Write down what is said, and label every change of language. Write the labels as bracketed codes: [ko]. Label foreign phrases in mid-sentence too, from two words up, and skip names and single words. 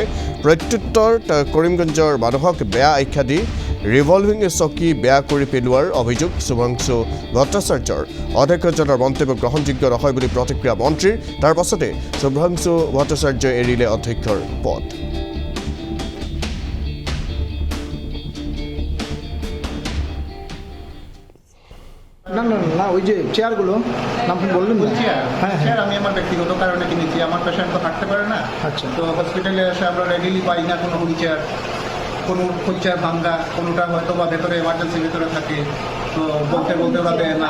[as] প্ৰত্যুত্তৰত কৰিমগঞ্জৰ মানুহক বেয়া আখ্যা দি ৰিভলভিং চকী বেয়া কৰি পেলোৱাৰ অভিযোগ শুভ্ৰাংশু ভট্টাচাৰ্যৰ। অধ্যক্ষজনৰ মন্তব্য গ্ৰহণযোগ্য নহয় বুলি প্ৰতিক্ৰিয়া মন্ত্ৰীৰ। তাৰ পাছতে শুভ্ৰাংশু ভট্টাচাৰ্যই এৰিলে অধ্যক্ষৰ পদ। [bn] না না না ওই যে চেয়ারগুলো নাম বললেন না। হ্যাঁ স্যার, আমি আমার ব্যক্তিগত কারণে কিনেছি। আমার পেশেন্ট তো হাঁটতে পারে না। আচ্ছা। তো হসপিটালে এসে আমরা রেডিলি পাই না কোনো [en] wheel chair, [bn] কোনো [en] wheel chair [bn] ভাঙ্গা, কোনোটা হয়তো বা ভেতরে এমার্জেন্সি ভেতরে থাকে, তো বলতে বলতে ওরা দেয় না।